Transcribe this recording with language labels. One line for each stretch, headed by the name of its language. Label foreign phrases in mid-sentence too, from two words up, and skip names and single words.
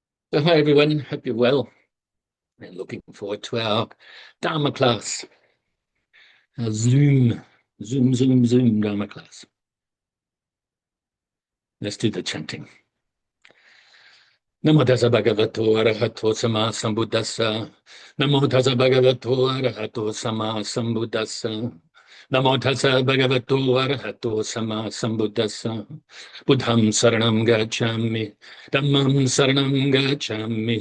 English: So hi everyone, hope you're well and looking forward to our Dharma class, our Zoom Dharma class. Let's do the chanting.
Pali: Namo Tassa Bhagavato Arahato Samma Sambuddhassa. Namo Tassa Bhagavato Arahato Samma Sambuddhassa. Namo Tassa Bhagavato Arahato Samma Sambuddhassa. Buddham saranam gacchami. Dhammam saranam gacchami.